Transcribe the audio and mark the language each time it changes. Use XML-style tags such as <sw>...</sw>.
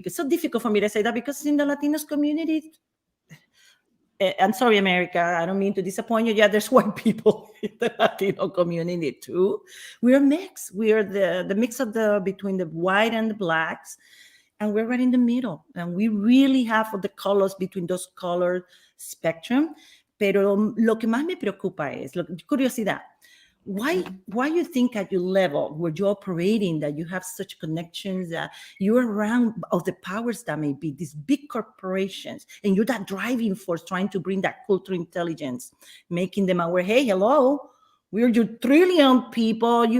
<en>Because it's so difficult for me to say that because in the Latinos community, I'm sorry, America. I don't mean to disappoint you. Yeah, there's white people in the Latino community too. We're a mix. We are the mix of the between the white and the blacks, and we're right in the middle. And we really have the colors between those color spectrum.</en> <es>Pero lo que más me preocupa es curiosidad.</es> <en>Why you think at your level where you're operating that you have such connections that you're around of the powers that may be these big corporations and you're that driving force trying to bring that cultural intelligence, making them aware, hey, hello, we're your trillion people.</en>